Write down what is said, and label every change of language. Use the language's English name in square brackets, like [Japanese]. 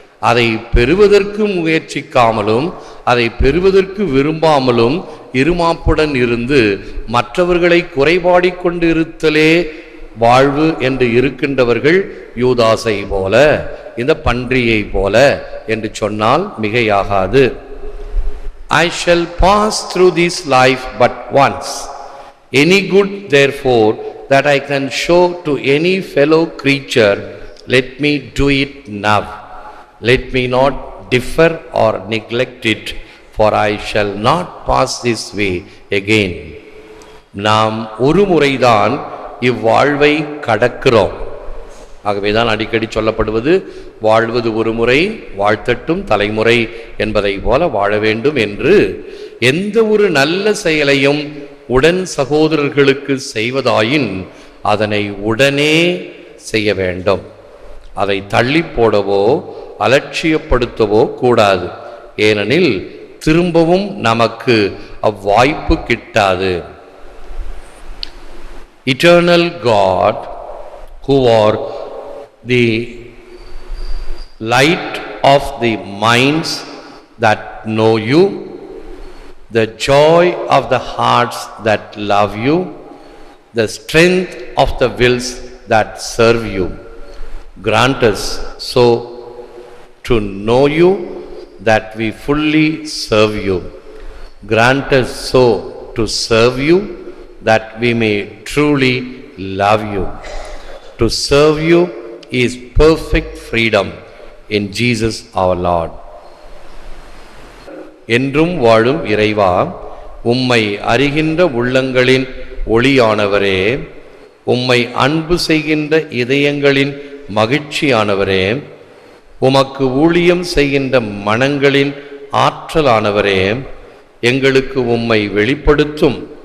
[Tamil] அதை பெறுவதற்கு முயற்சிக்காமலும் அதை பெறுவதற்கு விரும்பாமலும் இருமாப்புடன் இருந்து மற்றவர்களை குறைபாடி கொண்டு இருத்தலே வாழ்வு என்று இருக்கின்றவர்கள் யூதாசை போல, இந்த பன்றியை போல என்று சொன்னால் மிகையாகாது. [English] I shall pass through this life but once. Any good therefore that I can show to any fellow creature, let me do it now. Let me not differ or neglect it, for I shall not pass this way again. [Tamil] நாம் ஒரு முறைதான் இவ்வாழ்வை கடக்கிறோம். ஆகவேதான் அடிக்கடி சொல்லப்படுவது, வாழ்வது ஒரு முறை வாழ்த்தட்டும் தலைமுறை என்பதை போல வாழ வேண்டும் என்று. எந்த ஒரு நல்ல செயலையும் உடன் சகோதரர்களுக்கு செய்வதாயின் அதனை உடனே செய்ய வேண்டும். அதை தள்ளி போடவோ அலட்சியப்படுத்தவோ கூடாது. ஏனெனில் திரும்பவும் நமக்கு அவ்வாய்ப்பு கிட்டாது. [English] Eternal God, who are the light of the minds that know you, the joy of the hearts that love you, the strength of the wills that serve you, grant us so to know you that we fully serve you. Grant us so to serve you that we may truly love you. To serve you is perfect freedom in Jesus our Lord. [Tamil] என்றும் வாழும் இறைவா, உம்மை அறிகின்ற உள்ளங்களின் ஒளியானவரே, உம்மை அன்பு செய்கின்ற இதயங்களின் மகிழ்ச்சியானவரே, உமக்கு ஊழியம் செய்கின்ற மனங்களின் ஆற்றலானவரே, எங்களுக்கு உம்மை வெளிப்படுத்தும்.